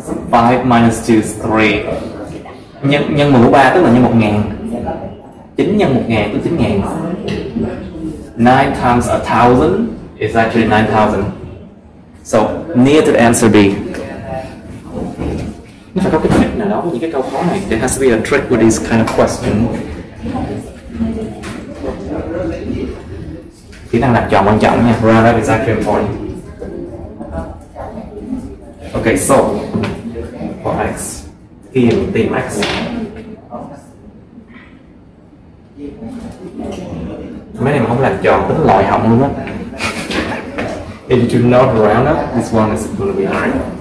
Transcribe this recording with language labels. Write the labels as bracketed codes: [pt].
[en] 5 minus 2 is 3. [vi] Nhân 10 mũ 3 tức là nhân 1000. 9 nhân 1000 tức 9000. [en] 9 times 1000 is actually 9000. So near to the answer B. [vi] Nó phải có cái trick nào đó với những cái câu khó này. [en] There has to be a trick with these kind of question. [vi] Kỹ năng làm tròn quan trọng nha. [en] Round up is actually important. Okay, so for x, [vi] tìm x. Mấy này mà không làm tròn tính lòi họng luôn á. [en] If you do not round up, this one is going to be hard.